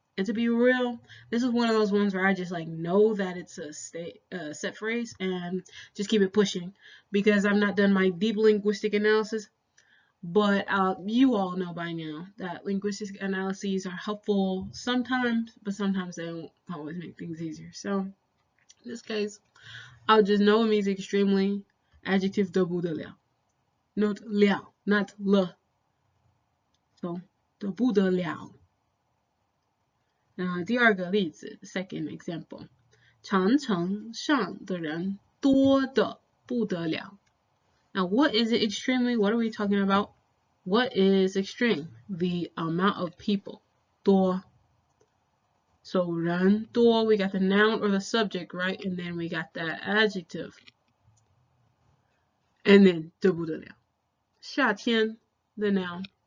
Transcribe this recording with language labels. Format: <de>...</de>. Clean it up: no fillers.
<en>And to be real, this is one of those ones where I just like know that it's a set phrase and just keep it pushing because I've not done my deep linguistic analysis. But you all know by now that linguistic analyses are helpful sometimes, but sometimes they don't always make things easier. So in this case, I'll just know it means extremely.</en> <zh>Adjective 的不得了.</zh> <en>Not 了, not le. So 的不得了。</en> <zh>第二个例子</zh> <en>second example，</en> <zh>长城上的人多得不得了。</zh> <en>Now, what is it extremely? What are we talking about? What is extreme? The amount of people. 多. So 人多, we got the noun or the subject, right? And then we got that adjective. And then</en> <zh>得不得了。</zh> <en>夏天, the noun.</en>